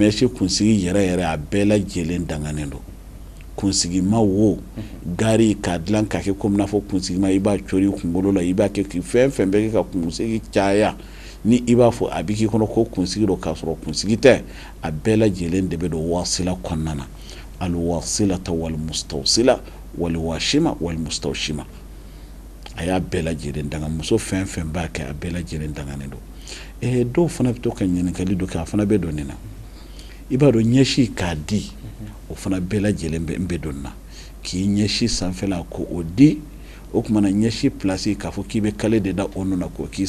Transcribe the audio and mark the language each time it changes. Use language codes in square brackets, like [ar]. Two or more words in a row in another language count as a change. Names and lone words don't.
[bm] mɛsi kunsigi yɛrɛ yɛrɛ a bɛɛ lajɛlen danganen don kunsigi ma wo gari k'a dilan k'a kɛ komi n'a fɔ kunsigi ma i b'a cori i kunkolo la i b'a kɛ k'i fɛn fɛn bɛ kɛ ka kunsigi caya ni i b'a fɔ a bɛ k'i kɔnɔ ko kunsigi don k'a sɔrɔ kunsigi tɛ a bɛɛ lajɛlen de bɛ don wasila kɔnɔna na [ar] الواصلة والمستوصلة والواشمة والمستوشمة [bm] a y'a bɛɛ lajɛlen danga muso fɛn fɛn b'a kɛ a bɛɛ lajɛlen danganen don dɔw fana bɛ to ka ɲininkali dɔ kɛ a fana bɛ don nin na i b'a dɔn ɲɛsi k'a di o fana bɛɛ lajɛlen bɛ don na k'i ɲɛsi sanfɛla ko o di o tuma na ɲɛsi place k'a fɔ k'i bɛ kale de da o nɔ na k'o k'i